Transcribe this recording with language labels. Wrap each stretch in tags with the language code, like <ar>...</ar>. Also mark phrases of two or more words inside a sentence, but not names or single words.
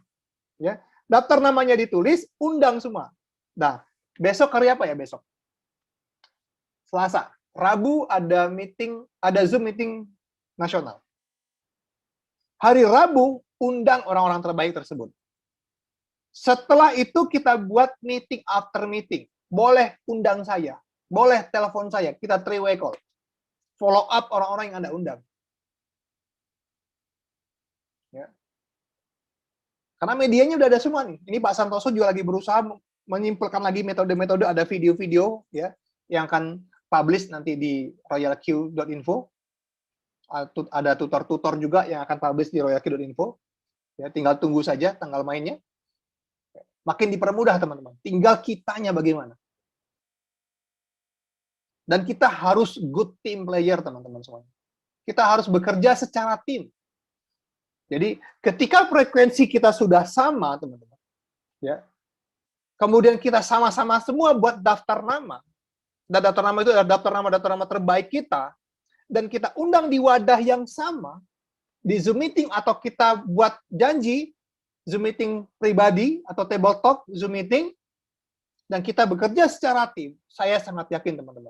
<id>Ya, daftar namanya ditulis, undang semua. Nah, besok hari apa ya besok? Selasa. Rabu ada meeting, ada Zoom meeting nasional. Hari Rabu undang orang-orang terbaik tersebut. Setelah itu kita buat</id> <en>meeting after meeting.</en> <id>Boleh undang saya, boleh telepon saya, kita</id> <en>three-way call. Follow up</en> <id>orang-orang yang Anda undang. Ya. Karena medianya udah ada semua nih. Ini Pak Santoso juga lagi berusaha menyimpulkan lagi metode-metode, ada video-video ya yang akan publish nanti di royalq.info. Ada tutor-tutor juga yang akan publish di royalq.info. Ya, tinggal tunggu saja tanggal mainnya. Makin dipermudah, teman-teman. Tinggal kitanya bagaimana. Dan kita harus</id> <en>good team player,</en> <id>teman-teman semuanya. Kita harus bekerja secara tim. Jadi, ketika frekuensi kita sudah sama, teman-teman, ya, kemudian kita sama-sama semua buat daftar nama, dan daftar nama itu adalah daftar nama terbaik kita, dan kita undang di wadah yang sama, di Zoom meeting, atau kita buat janji, Zoom meeting pribadi atau</id> <en>table talk Zoom meeting,</en> <id>dan kita bekerja secara tim, saya sangat yakin teman-teman.</id>